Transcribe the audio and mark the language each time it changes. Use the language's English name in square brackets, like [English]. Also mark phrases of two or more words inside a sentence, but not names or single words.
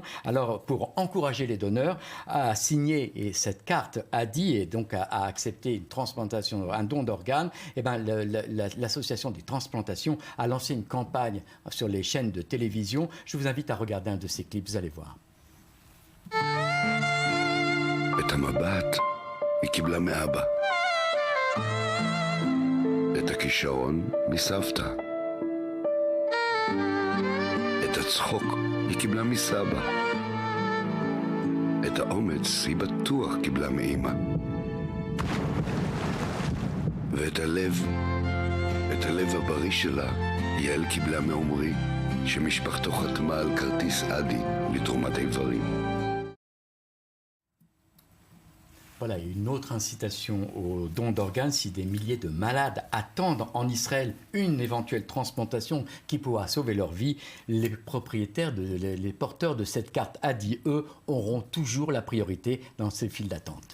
[French] Alors, pour encourager les donneurs à signer cette carte Hadi et donc à accepter une transplantation, un don d'organes, eh ben, l'association des transplantations a lancé une campagne sur les chaînes de télévision. Je vous invite à regarder un de ces clips, vous allez voir. [Hebrew] את המבט היא קיבלה מאבא. את הכישרון מסבתא. את הצחוק היא קיבלה מסבא. את האומץ היא בטוח קיבלה מאמא. ואת הלב הבריא שלה, יעל קיבלה מעומרי, שמשפחתו חתמה על כרטיס אדי לתרומת איברים. [French] Voilà, une autre incitation au don d'organes. Si des milliers de malades attendent en Israël une éventuelle transplantation qui pourra sauver leur vie, les porteurs de cette carte Hadi, eux, auront toujours la priorité dans ces files d'attente.